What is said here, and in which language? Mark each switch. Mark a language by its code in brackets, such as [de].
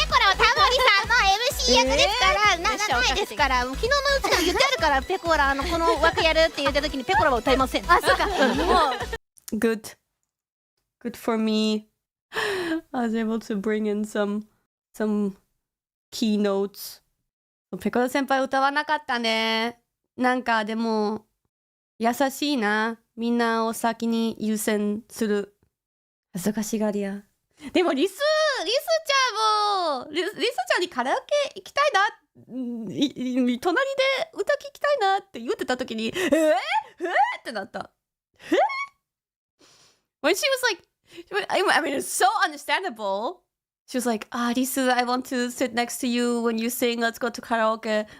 [ja] ペコラはタモリさんの MC 役ですから、ないですから。昨日のうちに言ってあるから、ペコラこの枠やるって言った時にペコラは歌いません。あ、そうか。 [en] Good for me. I was able to bring in some keynotes. [ja] ペコラ先輩歌わなかったね。なんかでも優しいな。みんなを先に優先する。恥ずかしがり屋。でもリスちゃんもリスちゃんにカラオケ行きたいな。隣で歌聞きたいなって言ってた時にってなった。 [en] When she was like, I mean, it's so understandable. She was like, Risu, I want to sit next to you when you sing, let's go to karaoke.